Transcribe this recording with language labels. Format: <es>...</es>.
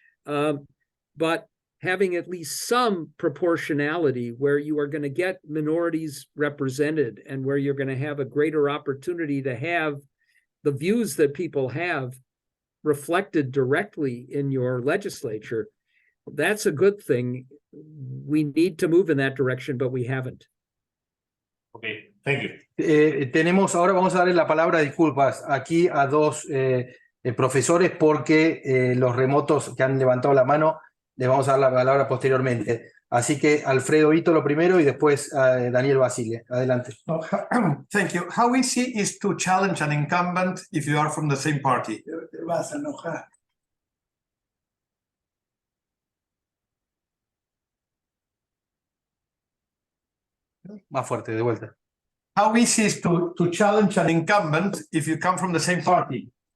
<en>But having at least some proportionality where you are going to get minorities represented and where you're going to have a greater opportunity to have the views that people have reflected directly in your legislature, that's a good thing. We need to move in that direction, but we haven't. Okay, thank you.</en> <es>Ahora vamos a darle la palabra, disculpas, aquí a dos profesores porque los remotos que han levantado la mano les vamos a dar la palabra posteriormente. Así que Alfredo Ito lo primero y después Daniel Basile. Adelante.</es> <en>Thank you. How easy is to challenge an incumbent if you are from the same party?</en> <es>Te vas a enojar. Más fuerte, de vuelta.</es> <en>How easy is to challenge an incumbent if you come from the same party?</en>